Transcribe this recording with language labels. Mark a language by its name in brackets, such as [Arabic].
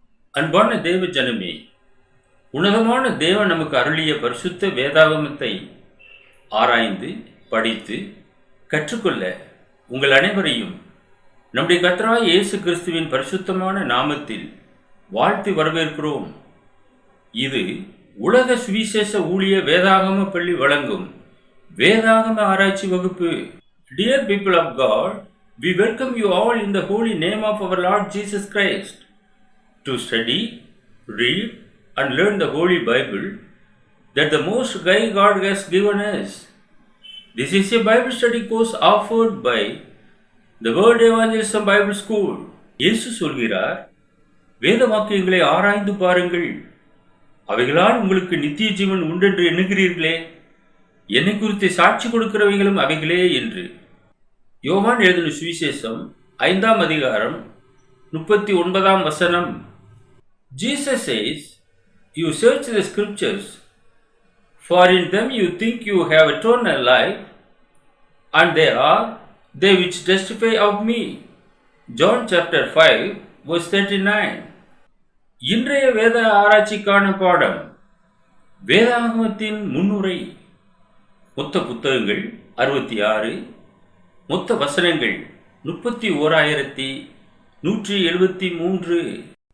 [Tamil] அன்பான தேவ ஜனமே, உன்னதமான தேவன் நமக்கு அருளிய பரிசுத்த வேதாகமத்தை ஆராய்ந்து படித்து கற்றுக்கொள்ள உங்கள் அனைவரையும் நம்முடைய கர்த்தராகிய இயேசு கிறிஸ்துவின் பரிசுத்தமான நாமத்தில் வாழ்த்து வரவேற்கிறோம். இது உலக சுவிசேஷ ஊழிய வேதாகம பள்ளி வழங்கும் வேதாகம ஆராய்ச்சி வகுப்பு. [English] Dear people of God, we welcome you all in the holy name of our Lord Jesus Christ to study, read and learn the Holy Bible that the Most High God has given us. This is a Bible study course offered by The Word Evangelism Bible School. [Tamil] இயேசு சொல்கிறார், வேத வாக்கியங்களை ஆராய்ந்து பாருங்கள், அவைகளால் உங்களுக்கு நித்திய ஜீவன் உண்டென்று எண்ணுகிறீர்களே, என்னை குறித்து சாட்சி கொடுக்கிறவைகளும் அவைகளே என்று. யோவான் எழுதின சுவிசேஷம் 5ஆம் அதிகாரம் 39ஆம் வசனம். [English] Jesus says, "You search the scriptures, for in them you think you have eternal life, and they are they which testify of me." John chapter 5 verse 39. [Tamil] இன்றைய வேத ஆராய்ச்சிக்கான பாடம் வேதாகமத்தின் முன்னுரை. மொத்த புத்தகங்கள் 66, மொத்த வசனங்கள் 31,173.